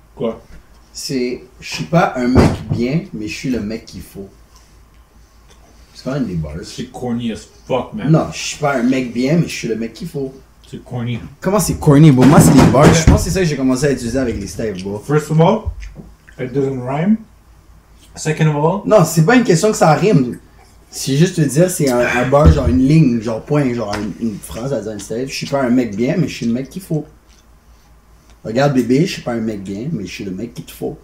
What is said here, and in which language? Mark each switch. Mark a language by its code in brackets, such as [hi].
[fr] Quoi? c'est je suis pas un mec bien, mais je suis le mec qu'il faut. C'est quand même des bars. C'est [en] corny as fuck, man. [fr] Non, je suis pas un mec bien, mais je suis le mec qu'il faut. C'est corny. Comment c'est corny, bro? Moi, c'est les bars. Je pense que c'est ça que j'ai commencé à utiliser avec les styles, bro. [en] First of all, it doesn't rhyme. Second of all, [fr] Non, c'est pas une question que ça rime. C'est juste te dire, c'est un bar, genre une ligne, genre point, genre une phrase à dire une style. Je suis pas un mec bien, mais je suis le mec qu'il faut. Regarde, bébé, je suis pas un mec bien, mais je suis le mec qu'il te faut.